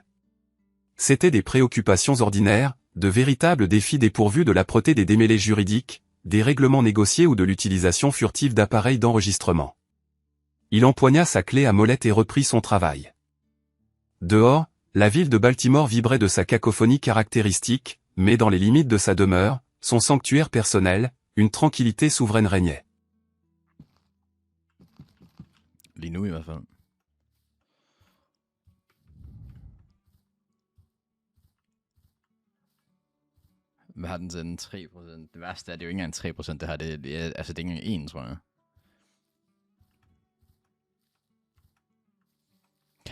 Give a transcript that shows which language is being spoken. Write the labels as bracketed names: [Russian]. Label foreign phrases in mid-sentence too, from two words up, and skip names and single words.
[French] C'étaient des préoccupations ordinaires, de véritables défis dépourvus de l'âpreté des démêlés juridiques, des règlements négociés ou de l'utilisation furtive d'appareils d'enregistrement. Il empoigna sa clé à molette et reprit son travail. Dehors, la ville de Baltimore vibrait de sa cacophonie caractéristique, mais dans les limites de sa demeure, son sanctuaire personnel, une tranquillité souveraine régnait. [Danish] Lige nu i hvert fald. Hvad har den til den 3%? Det værste er, det er jo ikke engang 3%, det her. Det er, altså, det er ikke engang 1, tror jeg.